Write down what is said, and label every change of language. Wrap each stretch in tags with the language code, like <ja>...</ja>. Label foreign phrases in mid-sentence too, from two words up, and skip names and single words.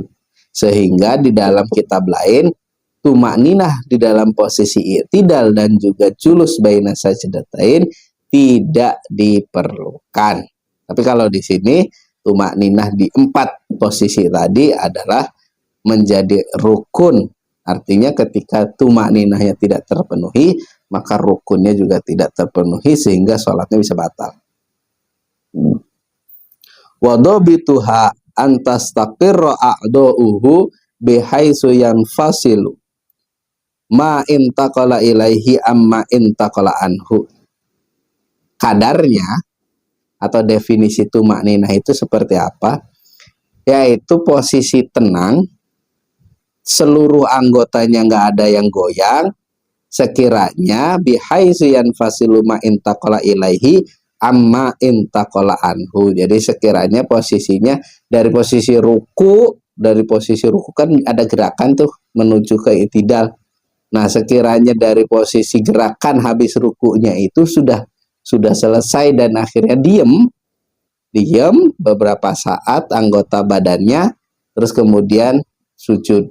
<id>Sehingga di dalam kitab lain, tumakninah di dalam posisi iktidal dan juga</id> <ar>جلوس بين السجدتين</ar> <id>tidak diperlukan. Tapi kalau di sini, tumakninah di 4 posisi tadi adalah menjadi rukun. Artinya ketika tumakninahnya tidak terpenuhi, maka rukunnya juga tidak terpenuhi sehingga sholatnya bisa batal.</id> <ar>وضابطها أن تستقر أعضاؤه بحيث ينفصل ما انتقل إليه عما انتقل عنه.</ar> <id>Kadarnya atau definisi tumakninah itu seperti apa? Yaitu posisi tenang, seluruh anggotanya nggak ada yang goyang, sekiranya</id> <ar>بحيث ينفصل ما انتقل إليه عما انتقل عنه.</ar> <id>Jadi sekiranya posisinya dari posisi ruku kan ada gerakan tuh menuju ke i'tidal. Nah, sekiranya dari posisi gerakan habis rukunya itu sudah selesai dan akhirnya diem beberapa saat anggota badannya, terus kemudian sujud.</id>